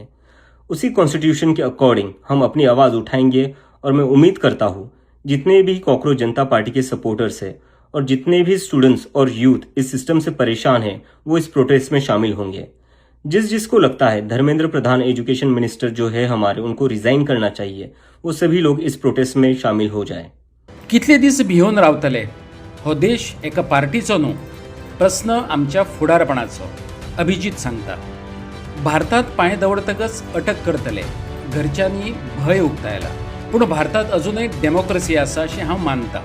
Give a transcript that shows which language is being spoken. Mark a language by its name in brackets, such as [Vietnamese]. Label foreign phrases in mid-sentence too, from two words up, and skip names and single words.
[Hindi] उसी कॉन्स्टिट्यूशन के अकॉर्डिंग हम अपनी आवाज़ उठाएंगे और मैं उम्मीद करता हूँ जितने भी कॉकरोच जनता पार्टी के सपोर्टर्स हैं और जितने भी स्टूडेंट्स और यूथ इस सिस्टम से परेशान हैं वो इस प्रोटेस्ट में शामिल होंगे. जिसको लगता है धर्मेंद्र प्रधान एजुकेशन मिनिस्टर जो है हमारे, उनको रिजाइन करना चाहिए, वो सभी लोग इस प्रोटेस्ट में शामिल हो जाए. [Konkani] कितले दीस भिवून रावतले? हो देश एका पार्टीचो न्हू. प्रश्न आमच्या फुडारपणाचो. अभिजीत सांगता. भारतात पांय दवरतकच अटक करतले. घरच्यांनी भय उक्तायला. पूण भारतात अजूनय डेमोक्रेसी आसा अशें हांव मानतां.